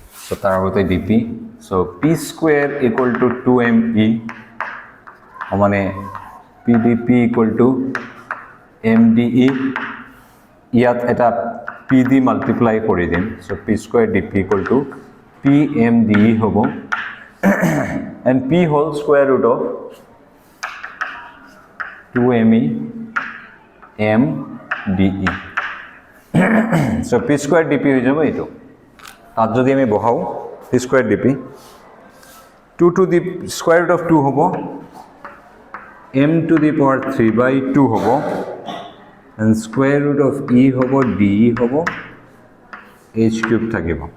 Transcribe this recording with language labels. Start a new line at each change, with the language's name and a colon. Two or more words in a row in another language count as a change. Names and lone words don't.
English: So
Assamese: তাৰ আগতে
English: dp, so p square equal to 2me, মানে pdp equal to mde,
Assamese: ইয়াত এটা p দি মাল্টিপ্লাই কৰি দিম,
English: so p square dp equal to pmde হ'ব, and p whole square root of 2me mde. So p square dp
Assamese: হৈ যাব এইটো, তাত যদি আমি বহাও
English: p square dp, 2 to the square root of 2 হ'ব, m to the power 3 by 2 হ'ব, and square root of e হ'ব, de হ'ব, h cube থাকিব,